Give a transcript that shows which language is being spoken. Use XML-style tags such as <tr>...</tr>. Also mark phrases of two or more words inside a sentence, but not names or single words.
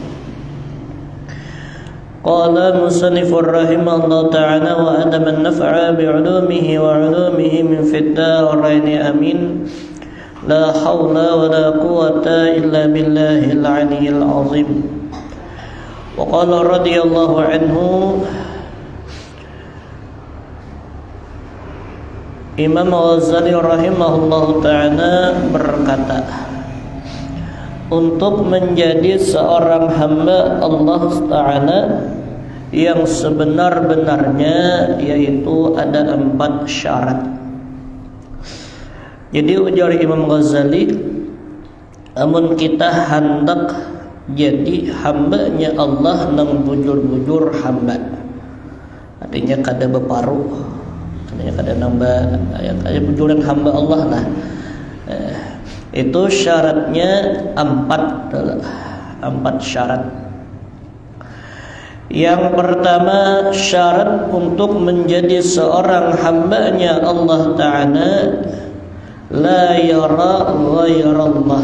<ar>قال مصنف رحمه الله تعالى وأدم النفع بعلومه وعلومهم في الدارين أمين لا حول ولا قوة إلا بالله العلي العظيم وقال رضي الله عنه</ar> <id>Imam Ghazali</id> <ar>رحمه الله تعالى</ar> <id>berkata, untuk menjadi seorang hamba</id> <ar>الله تعالى</ar> <id>yang sebenar-benarnya, yaitu ada 4 syarat.</id> <bjn>Jadi ujar Imam Ghazali, amun kita hendak jadi hambanya Allah nang bujur-bujur hamba, artinya kada beparuh, artinya kada nambah ada bujuran hamba Allah lah.</bjn> <id>Itu syaratnya 4 syarat. Yang pertama, syarat untuk menjadi seorang hambanya</id> <ar>الله تعالى, لا يرى غير الله.</ar>